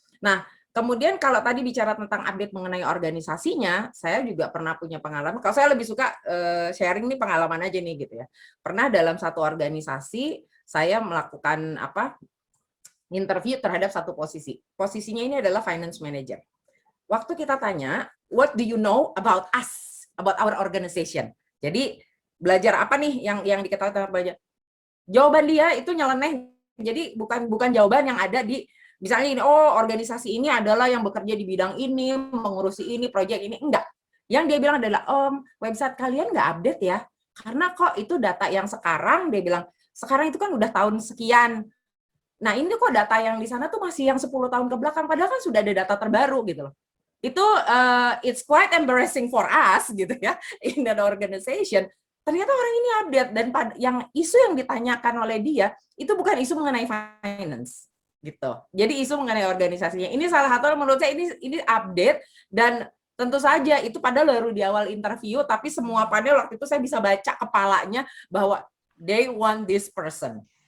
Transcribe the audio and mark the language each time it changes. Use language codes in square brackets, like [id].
[id] Nah, kemudian kalau tadi bicara tentang update mengenai organisasinya, saya juga pernah punya pengalaman. Kalau saya lebih suka sharing nih pengalaman aja nih, gitu ya. Pernah dalam satu organisasi, saya melakukan interview terhadap satu posisi. Posisinya ini adalah finance manager. Waktu kita tanya, [en] what do you know about us, about our organization? [id] Jadi belajar apa nih yang diketahui tentang belajar? Jawaban dia itu nyeleneh. Jadi bukan jawaban yang ada di misalnya ini, oh organisasi ini adalah yang bekerja di bidang ini, mengurusi ini, proyek ini, enggak. Yang dia bilang adalah, website kalian nggak update ya, karena kok itu data yang sekarang, dia bilang, sekarang itu kan udah tahun sekian. Nah, ini kok data yang di sana tuh masih yang 10 tahun ke belakang, padahal kan sudah ada data terbaru gitu loh. [en] Itu it's quite embarrassing for us gitu ya, in that organization. [id] Ternyata orang ini update, dan yang isu yang ditanyakan oleh dia itu bukan isu mengenai finance gitu. Jadi isu mengenai organisasinya. Ini salah satu menurut saya ini update, dan tentu saja itu padahal baru di awal interview, tapi semua panel waktu itu saya bisa baca kepalanya bahwa [en] they want this person.